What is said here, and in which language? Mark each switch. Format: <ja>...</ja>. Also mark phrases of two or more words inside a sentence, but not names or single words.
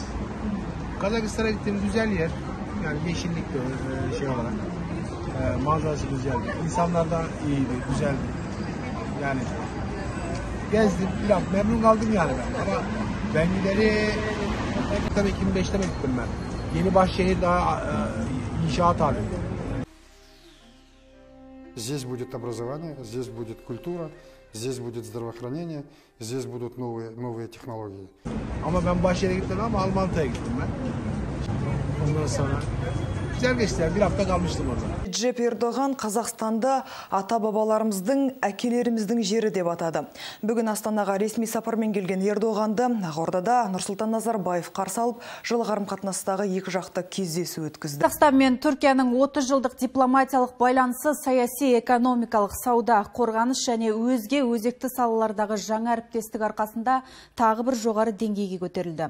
<tr>Kazakistan'a gittiğim güzel yer. Yani yeşillik de şey olarak. Manzarası güzeldi. İnsanlar da iyiydi, güzeldi. Yani gezdim, biraz memnun kaldım yani ben. Ama ben gideri tabii 2005'te mi gittim ben. Yeni Başşehir daha inşaat halinde.</tr> <ru>Здесь будет образование, здесь будет культура, здесь будет здравоохранение, здесь будут новые технологии.</ru> <tr>Ama ben Başşehir'e gittim ama Almanya'ya gittim ben. Ondan sonra güzel geçti. Bir hafta kalmıştım orada.</tr> <kk>Recep Erdoğan Қазақстанда ата-бабаларымыздың, әкелеріміздің жері деп атады. Бүгін Астанаға ресми сапармен келген Ердоғанды Ақордада Нұрсұлтан Назарбаев қарсы алып, жылы қарым-қатынастағы екі жақты кездесу өткізді. Қазақстан мен Түркияның 30 жылдық дипломатиялық байланысы саяси, экономикалық, сауда, қорғаныс және өзге өзекті салалардағы жаңа әріптестік арқасында тағы бір жоғары деңгейге көтерілді.</kk>